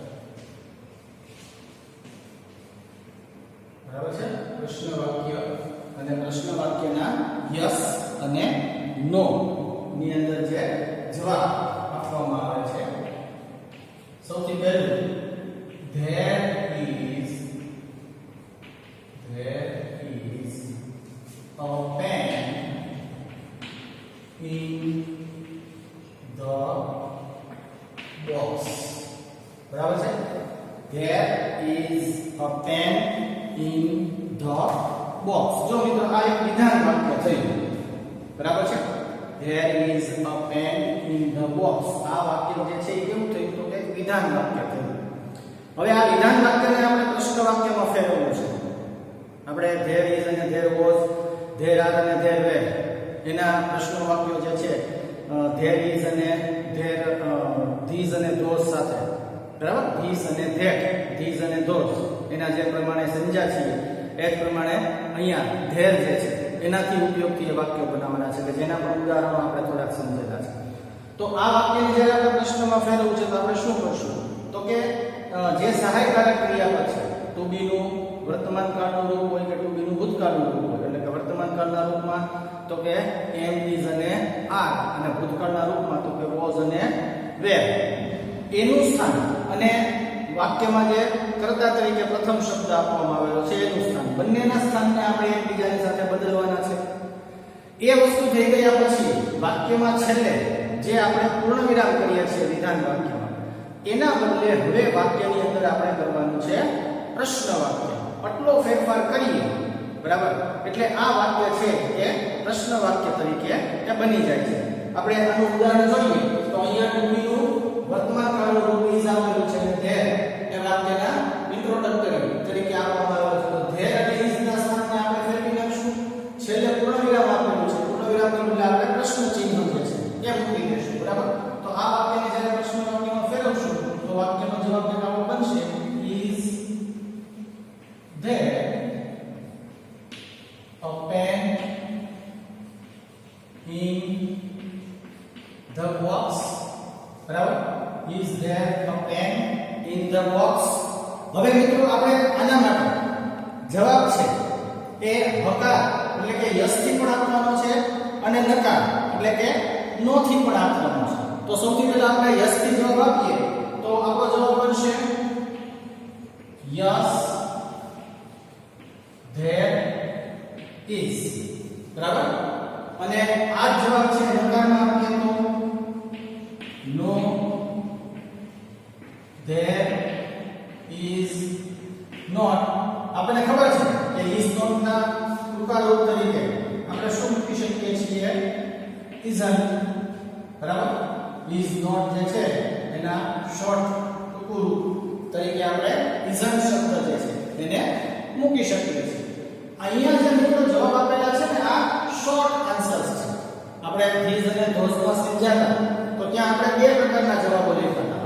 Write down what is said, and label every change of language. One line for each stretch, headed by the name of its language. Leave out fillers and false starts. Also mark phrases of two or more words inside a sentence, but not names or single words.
Gujarati: બરાબર છે? પ્રશ્ન વાક્ય અને પ્રશ્ન વાક્યના યસ અને નો ની અંદર જે જવાબ આપવામાં આવે છે. સૌથી પહેલું
English: there is a pen in the box.
Gujarati: બરાબર છે?
English: there is a pen in the box.
Gujarati: જો મિત્રો આ એક વિધાન વાક્ય થયું. બરાબર છે?
English: there is a pen in the box.
Gujarati: આ વાક્ય જે છે એ કેવું થયું તો કે વિધાન વાક્ય થયું. હવે આ વિધાન વાક્યને આપણે પ્રશ્ન વાક્યમાં ફેરવવું છે. આપણે
English: there is
Gujarati: અને
English: there was, there are
Gujarati: અને
English: there were
Gujarati: એના પ્રશ્ન વાક્યો જે છે
English: there is
Gujarati: અને
English: there these
Gujarati: અને those સાથે. બરાબર? these અને that, these અને those એના જે પ્રમાણે સમજ્યા છીએ એ જ પ્રમાણે અહીંયા there જે છે એનાથી ઉપયોગથી એ વાક્યો બનાવવાના છે કે જેના પણ ઉદાહરણો આપણે થોડાક સમજેલા છે. તો આ વાક્યને જ્યારે આપણે પ્રશ્નમાં ફેરવવું છે તો આપણે શું કરશું તો કે જે સહાયકારક ક્રિયાપદ છે
English: to be
Gujarati: નું વર્તમાન કાળનું રૂપ હોય કે
English: to be
Gujarati: નું ભૂતકાળનું રૂપ હોય એટલે કે વર્તમાન કાળના રૂપમાં તો કે
English: am is
Gujarati: અને are અને ભૂતકાળના રૂપમાં તો કે was અને were એનું સ્થાન અને વાક્યમાં જે કર્તા તરીકે પ્રથમ શબ્દ આપવામાં આવેલો છે એનું સ્થાન બંનેના સ્થાનને આપણે એકબીજાની સાથે બદલવાના છે. એ વસ્તુ થઈ ગયા પછી વાક્યમાં છેલ્લે જે આપણે પૂર્ણ વિરામ કરીએ છીએ વિધાન વાક્યમાં એના બદલે હવે વાક્યની અંદર આપણે કરવાનું છે પ્રશ્ન વાક્ય. આટલો ફેરફાર કરીએ બરાબર. એટલે આ વાક્ય છે એ પ્રશ્ન વાક્ય તરીકે એ બની જાય છે. આપણે આનું ઉદાહરણ જોઈએ તો અહીંયા
English: to be
Gujarati: નું વર્તમાન કાળનું રૂપ is આપેલું છે અને there એ વાક્યના ઇન્ટ્રોડક્ટરી તરીકે આપવામાં આવેલું છે. તો there અને is ના સ્થાને આપણે ફેરવી નાખશું. છેલ્લે પૂર્ણવિરામ આપેલું છે. પૂર્ણવિરામની બદલે આપણે પ્રશ્ન ચિહ્ન જે છે એ મૂકી દઈશું. બરાબર. તો આ વાક્યને જ્યારે પ્રશ્ન વાક્યમાં ફેરવશું તો વાક્યનો જવાબ આવો બનશે
English: is there a pen in the box? બરાબર. is there a pen in the box?
Gujarati: હવે મિત્રો આપણે આના માટે જવાબ છે એ હકાર એટલે કે યસ થી પણ આપવાનો છે અને નકાર એટલે કે નો થી પણ આપવાનો છે. તો સૌથી પહેલા આપણે યસ થી જવાબ આપીએ તો આપણો જવાબ બનશે
English: yes there is.
Gujarati: બરાબર. અને આ જવાબ છે નકારમાં આપીએ તો
English: no there is not.
Gujarati: આપણને ખબર છે કે
English: is not
Gujarati: ના ટૂંકા રૂપ તરીકે આપણે શું મૂકી શકીએ છીએ isn't. બરાબર.
English: is not
Gujarati: જે છે એના શોર્ટ ટૂંકું રૂપ તરીકે આપણે isn't શબ્દ જે છે એને મૂકી શકીએ છીએ. અહીંયા જે મિત્રો જવાબ આપેલા છે ને આ
English: short answers
Gujarati: છે. આપણે these અને those માં સમજાતા તો ત્યાં આપણે બે પ્રકારના જવાબો લખ્યા હતા.